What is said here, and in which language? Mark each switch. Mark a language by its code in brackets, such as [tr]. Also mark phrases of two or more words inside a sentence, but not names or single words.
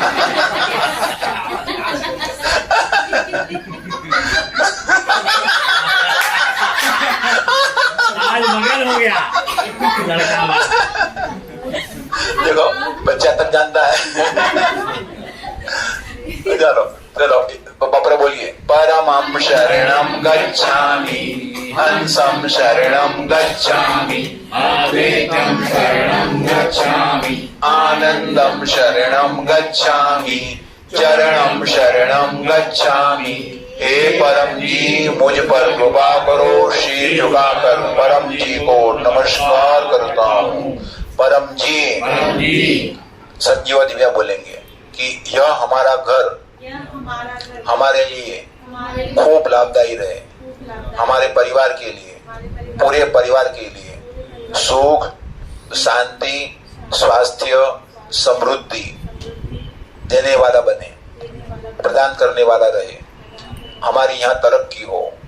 [hi] आज मगन हो गया लड़का वाला। देखो बच्चा तक जानता है। चलो चलो बापरे बोलिए, [sa] परमं शरणं गच्छामि, हंसं शरणं गच्छामि, अद्वैतं शरणं गच्छामि, आनंदं शरणं गच्छामि, चरणं शरणं गच्छामि। [hi] हे परम जी मुझ पर कृपा करो। शीर झुकाकर परम जी को नमस्कार करता हूँ। परम जी, संजीव दिव्या बोलेंगे कि यह हमारा घर हमारे लिए खूब लाभदायी रहे, हमारे परिवार के लिए, पूरे परिवार के लिए सुख, शांति, स्वास्थ्य, समृद्धि देने वाला बने, प्रदान करने वाला रहे, हमारी यहाँ तरक्की हो।